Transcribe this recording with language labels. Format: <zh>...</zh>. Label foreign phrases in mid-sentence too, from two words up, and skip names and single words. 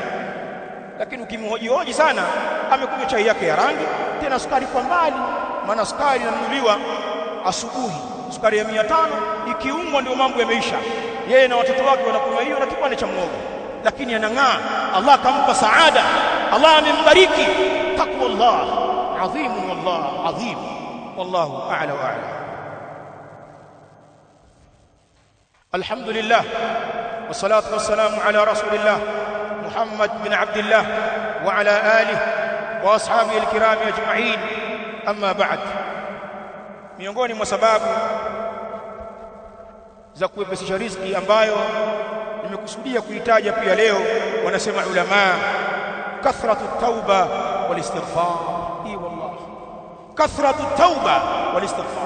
<sw>Lakini ukimhoji sana, amekunywa chai yake ya rangi, tena sukari kwa mbali, maana sukari inanunuliwa asubuhi, sukari ya 500 ikiungwa ndio mambo yameisha. Yeye na watoto wake wanakunywa hiyo na kipande cha mwogo, lakini anang'aa. Allah akampa saada, Allah amembariki.</sw> <ar>تقوى الله عظيم والله عظيم, والله أعلى وأعلى. الحمد لله والصلاة والسلام على رسول الله محمد بن عبد الله وعلى آله وأصحابه الكرام أجمعين أما بعد.</ar> <sw>Miongoni mwa sababu za kuwepesisha riziki ambayo nimekusudia kuitaja pia leo, wanasema ulama,</sw> <ar>كثرة التوبة والاستغفار. Hii والله كثرة التوبة والاستغفار.</ar>